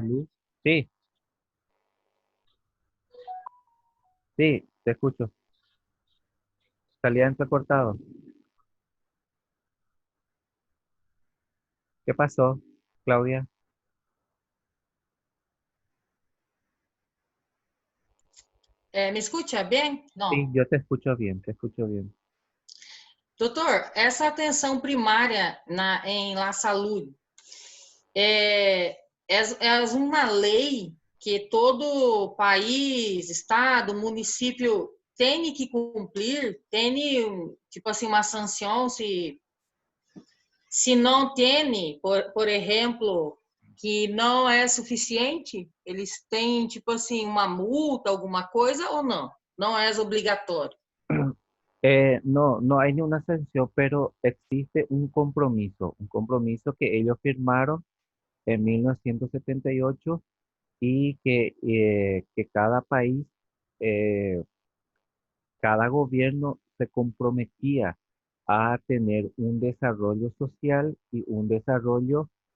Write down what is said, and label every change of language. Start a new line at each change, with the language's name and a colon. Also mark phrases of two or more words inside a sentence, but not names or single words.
Spanish: salud. Sí, sí, te escucho. Salía entrecortado. ¿Qué pasó, Claudia?
Portuguese: me escuta bem?
Spanish: Sí,
Portuguese: Não.
Spanish: yo te escucho bien, te escucho bien.
Portuguese: Doutor, essa atenção primária em La Saúde é uma lei que todo país, estado, município tem que cumprir, tem, tipo assim, uma sanção se não tem, por exemplo, que não é suficiente, eles têm, tipo assim, uma multa, alguma coisa ou não? Não é obrigatório.
Spanish: No hay ni una sanción, pero existe un compromiso que ellos firmaron en 1978 y que cada país, eh, cada gobierno se comprometía a tener un desarrollo social y un desarrollo